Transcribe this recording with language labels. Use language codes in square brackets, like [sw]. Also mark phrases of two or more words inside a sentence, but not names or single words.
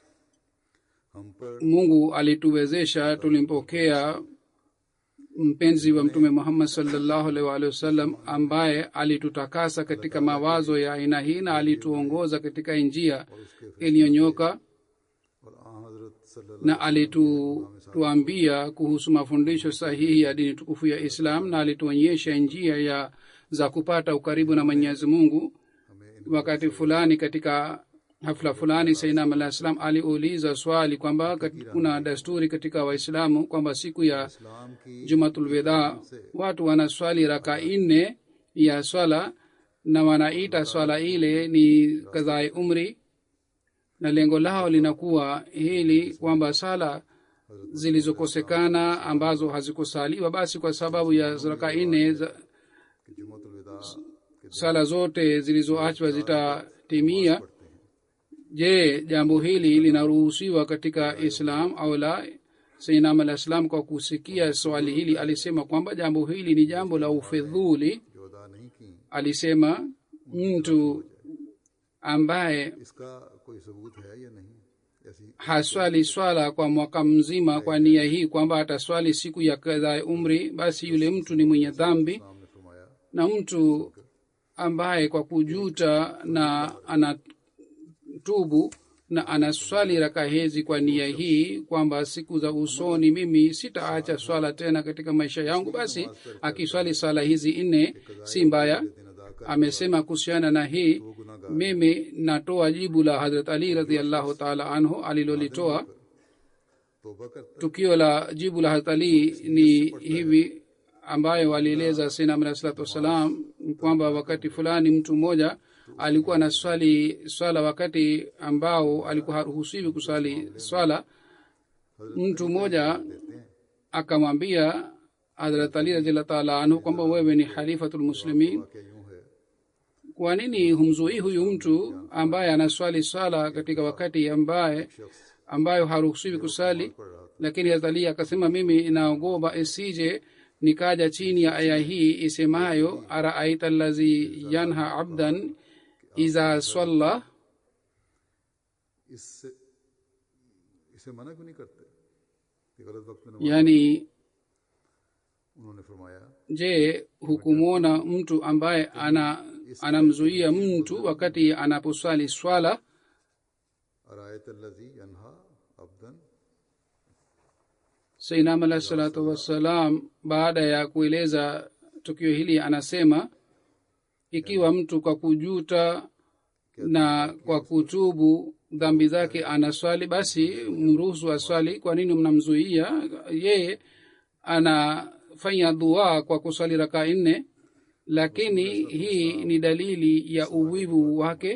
[ur] हम पर [sw] Mungu alituwezesha. Tulimpokea mpenzi wa Mtume Muhammad [ar] صلى الله عليه وسلم [sw] ambaye alitutakasa katika mawazo ya aina hii na alituongoza katika njia iliyonyoka, [ur] और हजरत सल्लल्लाहु [sw] na alituambia kuhusu mafundisho sahihi ya dini tukufu ya Islam, na alituonyesha njia za kupata ukaribu na Mwenyezi Mungu. Wakati fulani katika hafla fulani, Sayyidina [ar] عليه السلام [sw] aliuliza swali kwamba kuna desturi katika Waislamu kwamba siku ya [ur] इस्लाम की [sw] Jumatul Wida watu wanaswali raka 4 ya swala na wanaita swala ile ni kadhaa umri, na lengo lao linakuwa hili kwamba sala zilizokosekana ambazo hazikusaliwa, basi kwa sababu ya raka 4 [ur] कि जुमातुल विदा के [sw] sala zote zilizoachwa zitatimia. Je, jambo hili linaruhusiwa katika Islam au la? Sayyidina [ar] عليه السلام [sw] kwa kusikia swali hili alisema kwamba jambo hili ni jambo la ufidhuli. [ur] जो अदा नहीं की [sw] Alisema mtu ambaye [ur] इसका कोई सबूत है या नहीं ऐसी [sw] haswali swala kwa mwaka mzima kwa nia hii kwamba ataswali siku ya kadhaa umri, basi yule mtu ni mwenye dhambi. [ur] सामने फरमाया [sw] Na mtu ambaye kwa kujuta na anatubu na anaswali raka hizi kwa nia hii kwamba siku za usoni mimi sitaacha swala tena katika maisha yangu, basi akiswali swala hizi 4 si mbaya. [ur] दिन अदा कर [sw] Amesema kuhusiana na hii, mimi natoa jibu la Hazrat Ali [ar] رضي الله تعالى عنه [sw] alilolitoa. [ur] तौबा करता [sw] Tukio la jibu la Hazrat Ali ni hivi ambayo walieleza Sayyidina [ar] عليه الصلاة والسلام [sw] kwamba wakati fulani mtu mmoja alikuwa na swala wakati ambao alikuwa haruhusiwi kusali swala. Mtu mmoja akamwambia Hazrat Ali [ar] رضي الله تعالى عنه [sw] kwamba wewe ni [ar] خليفة المسلمين, [ur] क्या यूं है [sw] kwa nini humzuii huyu mtu ambaye anaswali swala katika wakati ambayo haruhusiwi kusali? Lakini Hazrat Ali akasema, mimi naogopa isije nikaja chini ya aya hii isemayo [ar] أرأيت الذي ينهى عبدا إذا صلى. [ur] इससे इसे मना क्यों नहीं करते कि कि गलत वक्त में [sw] yani [ur] उन्होंने फरमाया [sw] je hukumwona mtu ambaye anamzuia mtu wakati anaposwali swala [ar] أرأيت الذي ينهى عبدا [sw] sayyidina [ar] عليه الصلاة والسلام [sw] baada ya kueleza tukio hili anasema ikiwa mtu kwa kujuta na kwa kutubu dhambi zake anaswali basi mruhusu aswali. Kwa nini mnamzuia yeye? Anafanya dua kwa kuswali raka 4, lakini hii ni dalili ya uvivu wake.